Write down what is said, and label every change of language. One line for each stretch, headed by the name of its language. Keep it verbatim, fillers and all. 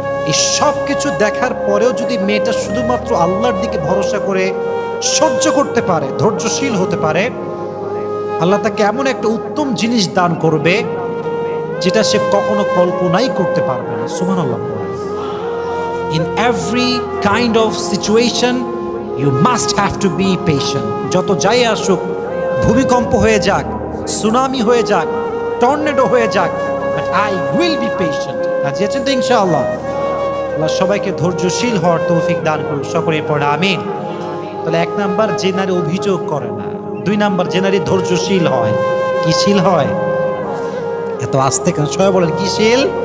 Bangla: এই সব কিছু দেখার পরেও যদি মেয়েটা শুধুমাত্র আল্লাহর দিকে ভরসা করে সহ্য করতে পারে, ধৈর্যশীল হতে পারে, আল্লাহ তাকে এমন একটা উত্তম জিনিস দান করবে যেটা সে কখনো কল্পনাই করতে পারবে না। সুবহানাল্লাহ।
English: In every kind of situation you must have to be patient.
Bangla: যত যাই আসুক, ভূমিকম্প হয়ে যাক, সুনামি হয়ে যাক, টর্নেডো হয়ে যাক,
English: but I will be patient.
Bangla: আজিয়েছেন তো ইনশাআল্লাহ। আল্লাহ সবাইকে ধৈর্যশীল হওয়ার তৌফিক দান করুন, সকলেই পড়া আমিন। তাহলে এক নাম্বার, যে নারী অভিযোগ করে না। দুই নাম্বার, যে নারী ধৈর্যশীল হয়। কিশীল হয়? এত আস্তে কেন? সবাই বলেন কিশীল।